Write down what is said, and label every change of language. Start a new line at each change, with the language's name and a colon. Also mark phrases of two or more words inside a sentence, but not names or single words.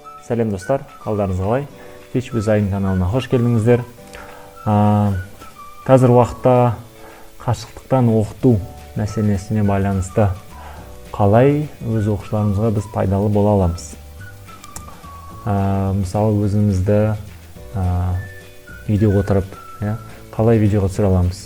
Kazakh: Сәлем достар, қалдарыңыз қалай? Teach with Zain каналына қош келдіңіздер. Қазір уақытта қашықтықтан оқыту мәселесіне байланысты қалай өз оқушыларымызға біз пайдалы бола аламыз? Мысалы, өзімізді үйде отырып, қалай видеоға түсіре аламыз?